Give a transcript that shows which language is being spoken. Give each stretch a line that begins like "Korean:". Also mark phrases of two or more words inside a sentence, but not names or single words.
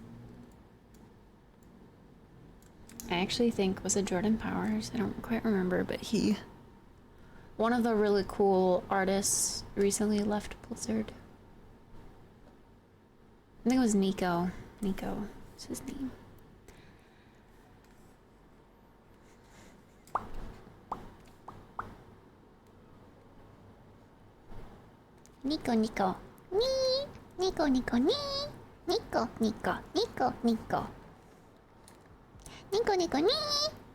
English: I actually think, was it Jordan Powers? I don't quite remember, but he... one of the really cool artists recently left Blizzard. I think it was Nico. Nico is his name. Nico, Nico. Nee. Nico, Nico, nee. Nico, Nico, Nico, Nico. Nico, Nico, nee.